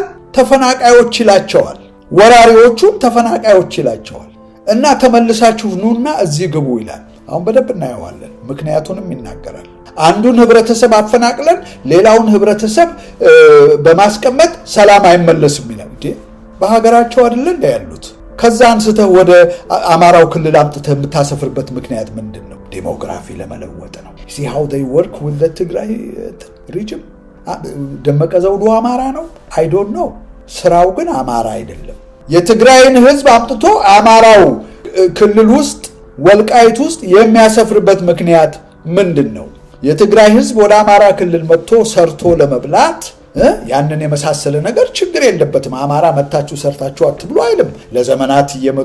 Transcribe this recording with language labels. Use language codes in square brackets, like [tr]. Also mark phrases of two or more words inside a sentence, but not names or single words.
[am] ተፈናቃዮች ይላቸዋል። ወራሪዎቹም ተፈናቃዮች ይላቸዋል። እና ተመልሳችሁ ኑና እዚህ ግቡ ይላል። አሁን በደንብ እናየዋለን። ምክንያቱንም ይናገራል። አንዱን ህብረተሰብ አፈናቅለን ሌላውን ህብረተሰብ በማስቀመጥ ሰላም አይመለስም ይላል። በሀገራቸው አይደል እንደ ያሉት? ከዛ አንስተህ ወደ አማራው ክልል አምጥተህ የምታሰፍርበት ምክንያት ምንድነው? ዴሞግራፊ ለመለወጥ ነው። [en] see how they work with the Tigray region። [am] ደመቀ ዘውዱ አማራ ነው? [en] I don't know። [am] ስራው ግን አማራ አይደለም። የትግራይን ህዝብ አምጥቶ አማራው ክልል ውስጥ ወልቃይት ውስጥ የሚያሰፍርበት ምክንያት ምንድነው? የትግራይ ህዝብ ወደ አማራ ክልል መጥቶ ሰርቶ ለመብላት ያንን የመሳሰለ ነገር ችግር የለበትም። አማራ መታችሁ ሰርታችሁ አትብሉ አይልም። ለዘመናት እየመጡ